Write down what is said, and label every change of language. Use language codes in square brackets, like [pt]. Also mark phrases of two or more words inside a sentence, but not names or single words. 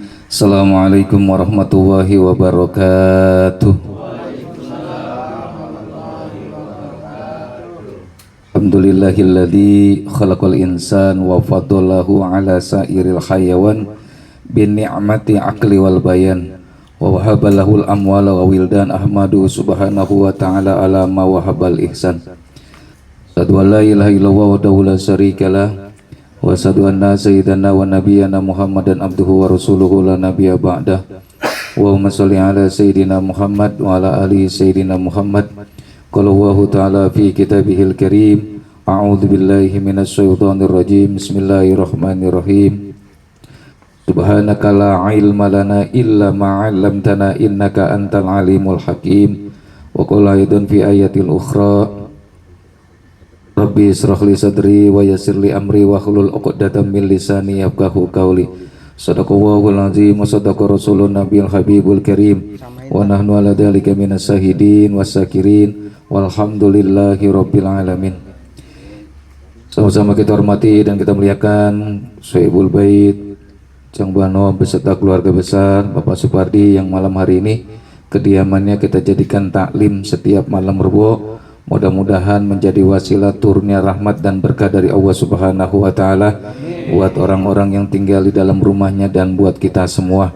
[ar] السلام عليكم ورحمة الله وبركاته. الحمد لله الذي خلق الإنسان وفضله على سائر الحيوان بنعمة العقل والبيان ووهب له الأموال والولدان أحمده سبحانه وتعالى على ما وهب الإحسان. أشهد أن لا إله إلا الله وحده لا شريك له وأشهد أن سيدنا ونبينا محمدا عبده ورسوله لا نبي بعده. اللهم صل على سيدنا محمد وعلى آل سيدنا محمد. قال الله تعالى في كتابه الكريم أعوذ بالله من الشيطان الرجيم. بسم الله الرحمن الرحيم. سبحانك لا علم لنا إلا ما علمتنا إنك أنت العليم الحكيم. وقال أيضا في آية الأخرى رب اشرح لي صدري ويسر لي أمري واحلل عقدة من لساني يفقه قولي. صدق الله العظيم وصدق رسول النبي الحبيب الكريم ونحن على ذلك من الشاهدين والشاكرين والحمد لله رب العالمين. [id] Sama-sama kita hormati dan kita muliakan [ar] صاحب البيت [id] Jang Bano beserta keluarga besar Bapak Supardi yang malam hari ini kediamannya kita jadikan taklim setiap malam Rebo. Mudah-mudahan menjadi wasilah turunnya rahmat dan berkah dari [ar] الله سبحانه وتعالى [id] buat orang-orang yang tinggal di dalam rumahnya dan buat kita semua.